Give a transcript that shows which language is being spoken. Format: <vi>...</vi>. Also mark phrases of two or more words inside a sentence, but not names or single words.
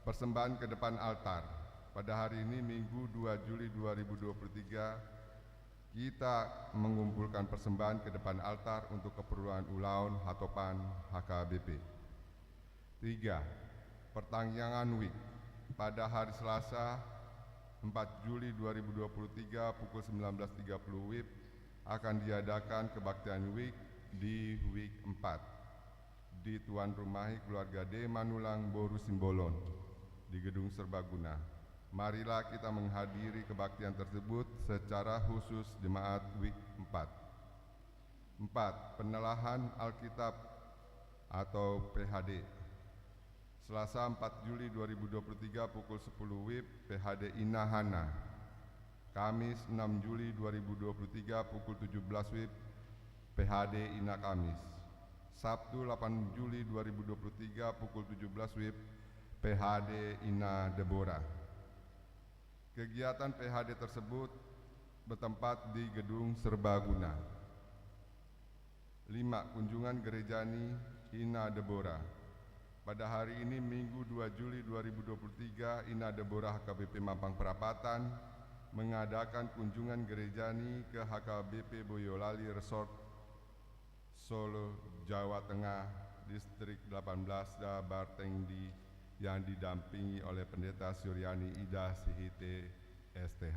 <id>Persembahan ke depan altar. Pada hari ini Minggu 2 Juli 2023, kita mengumpulkan persembahan ke depan altar untuk keperluan Ulaun Hatopan HKBP. 3. Pertanggangan WIK. Pada hari Selasa 4 Juli 2023 pukul 19.30 WIB akan diadakan kebaktian WIK di WIK 4 di Tuan Rumahi Keluarga D. Manulang, Boru Simbolon di Gedung Serbaguna. Marilah kita menghadiri kebaktian tersebut secara khusus Jemaat WIK 4. 4. Penelahan Alkitab atau PHD. Selasa 4 Juli 2023 pukul 10 WIB PHD Inahana. Kamis 6 Juli 2023 pukul 17 WIB PHD Ina Kamis. Sabtu 8 Juli 2023 pukul 17 WIB PHD Ina Deborah. Kegiatan PHD tersebut bertempat di Gedung Serbaguna. 5. Kunjungan Gerejani Ina Deborah. Pada hari ini Minggu 2 Juli 2023, Ina Deborah HKBP Mampang Perapatan mengadakan kunjungan Gerejani ke HKBP Boyolali Resort Solo, Jawa Tengah, Distrik 18 Bartengdi, yang didampingi oleh Pendeta Suryani Ida Sihite STH.</id>